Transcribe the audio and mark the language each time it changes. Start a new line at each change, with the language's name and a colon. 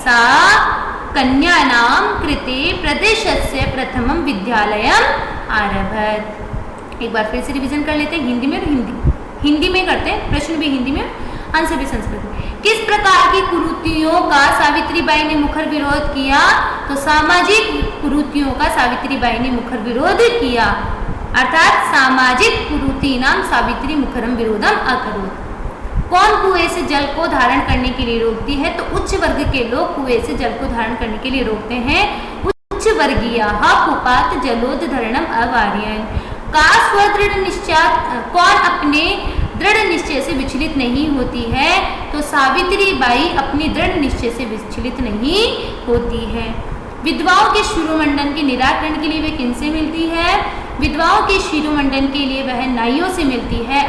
Sanskrit: सा कन्यानां कृते प्रदेशस्य प्रथमं विद्यालयम् आरभत।
Hindi: एक बार फिर से रिवीजन कर लेते हैं, हिंदी में और हिंदी में करते हैं, प्रश्न भी हिंदी में, आंसर भी संस्कृत में। किस प्रकार की कुरीतियों का सावित्रीबाई ने मुखर विरोध किया? तो सामाजिक कुरीतियों का सावित्रीबाई ने मुखर विरोध किया।
Sanskrit: अर्थात सामाजिक कुरीतीनां सावित्री मुखरम विरोधम अकरोत्।
Hindi: कौन कुएं से जल को धारण करने के लिए रोकती है? तो उच्च वर्ग के लोग कुएं से जल को धारण करने के लिए रोकते हैं।
Sanskrit: उच्च वर्गीयाः कुपात जलोद्धरणम अवारयन्। का स्वदृढ़ निश्चय।
Hindi: कौन अपने दृढ़ निश्चय से विचलित नहीं होती है? तो सावित्रीबाई अपनी दृढ़ निश्चय से विचलित नहीं होती है। विधवाओं के शिरोमंडन के निराकरण के लिए वे किनसे मिलती है? विधवाओं के शिरोमंडन के लिए वह नाइयों से मिलती है।